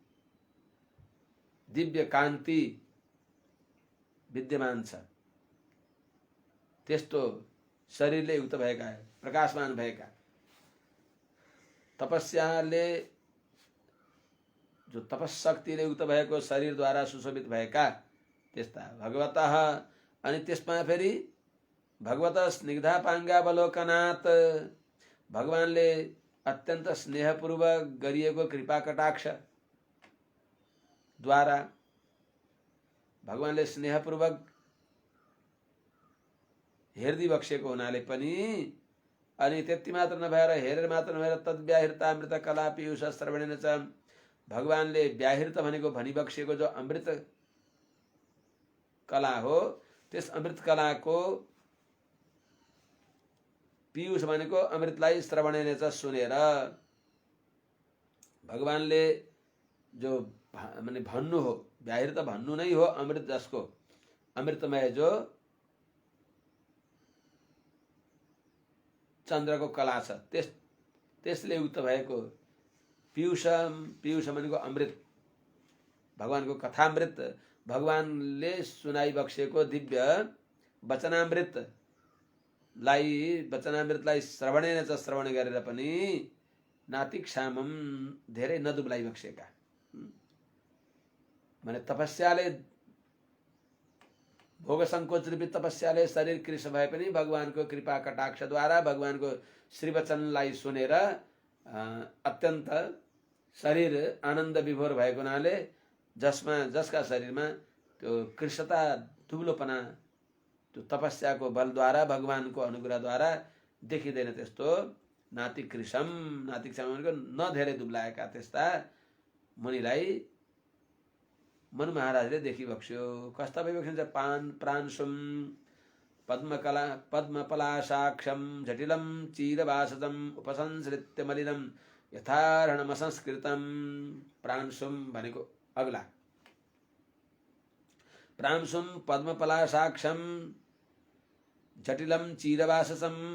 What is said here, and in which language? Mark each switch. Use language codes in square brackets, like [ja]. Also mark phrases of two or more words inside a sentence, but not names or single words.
[ne] दिव्य कान्ति विद्यमान छ, त्यस्तो शरीरले युक्त भएका, प्रकाशमान भएका, तपस्याले जो तपशक्तिले युक्त भएको शरीरद्वारा सुशोभित भएका त्यस्ता भगवतः, अनि त्यसमा फेरि [sa] भगवत स्निग्धापाङ्गावलोकनात् [ne] भगवानले अत्यन्त स्नेहपूर्वक गरिएको कृपा कटाक्ष द्वारा भगवानले स्नेहपूर्वक हेर्दी बक्सेको हुनाले पनि अनि त्यति मात्र नभएर हेरेर मात्र नभएर [sa] तद्व्याहृता अमृत कला पीयूष श्रवणेन च [ne] भगवानले व्याहृत भनेको भनिबक्सेको जो अमृत कला हो त्यस अमृत कलाको पीयूष भनेको अमृतलाई [sa] श्रवणेन च [ne] सुनेर भगवानले जो माने भन्नु हो व्याहृत भन्नु नै हो अमृत जसको अमृतमय जो चन्द्रको कला छ त्यसले युक्त भएको पीयूष भनेको अमृत भगवानको कथामृत भगवानले सुनाइबक्सेको दिव्य वचनामृतलाई [sa] श्रवणेन च [ne] श्रवण गरेर पनि नातिक्षामम धेरै नदुब्लाइबक्सेका माने तपस्याले भोग संकोच रूपी तपस्याले शरीर कृश भए पनि भगवानको कृपा कटाक्षद्वारा भगवानको श्रीवचनलाई सुनेर अत्यन्त शरीर आनन्द विभोर भएको हुनाले जसका शरीरमा त्यो कृशता दुब्लोपना त्यो तपस्याको बलद्वारा भगवानको अनुग्रहद्वारा देखिँदैन त्यस्तो नातिकृशम भनेको न धेरै दुब्लाएका त्यस्ता मुनिलाई मनु महाराजले देखिबक्स्यो कस्ता भइबक्सिन्छ प्रांशुम [sa] पद्मपलाशाक्षम जटिलम चीरवासतम उपसंसृत्य मलिनम यथारणमसंस्कृतम प्रांशुम [ne] भनेको अग्ला [sa] प्रांशुम पद्मपलाशाक्षम जटिलम चीरवाससम